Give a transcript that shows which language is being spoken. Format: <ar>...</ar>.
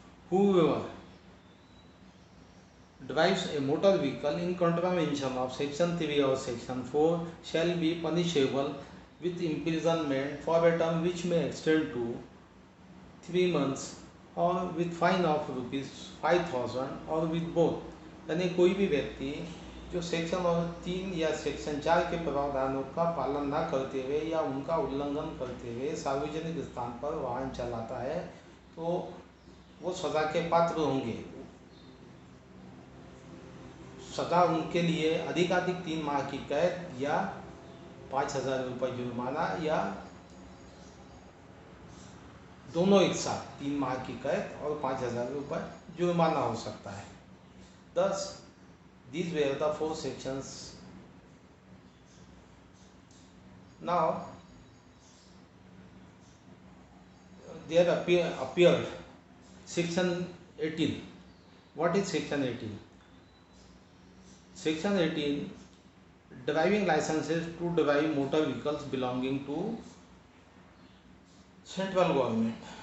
<en>Whoever drives a motor vehicle in contravention of section 3 or section 4 shall be punishable with imprisonment for a term which may extend to 3 months or with fine of rupees 5,000 or with both.</en> <hi>यानी कोई भी व्यक्ति जो section 3 या section 4 के प्रावधानों का पालन न करते हुए या उनका उल्लंघन करते हुए सार्वजनिक स्थान पर वाहन चलाता है तो वो सज़ा के पात्र होंगे. सज़ा उनके लिए अधिकाधिक 3 माह की कैद या 5,000 रुपये जुर्माना या दोनों एक साथ 3 माह की कैद और 5,000 रुपये जुर्माना हो सकता है.</hi> <en>Thus, these were the 4 sections. Now, there appeared section 18. What is section 18? Section 18, driving licenses to drive motor vehicles belonging to central government.</en>